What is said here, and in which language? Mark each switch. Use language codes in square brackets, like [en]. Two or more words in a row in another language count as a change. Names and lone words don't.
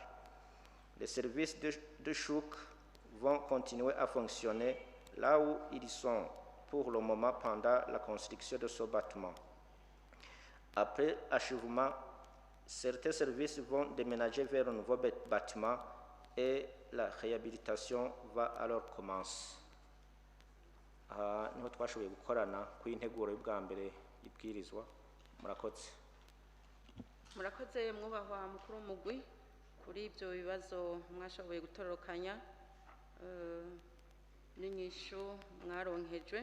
[fr] Les services de chouk vont continuer à fonctionner là où ils sont pour le moment pendant la construction de ce bâtiment. Après achèvement, certains services vont déménager vers un nouveau bâtiment et la réhabilitation va alors commencer. [rn] Niho twashoboye gukorana ku integuro y'ubwa mbere y'ibwirizwa. Murakoze. Murakoze mwubahwa mukuru w'umugwi kuri ibyo bibazo mwashoboye gutororokanya n'inyishu mwaronkejwe.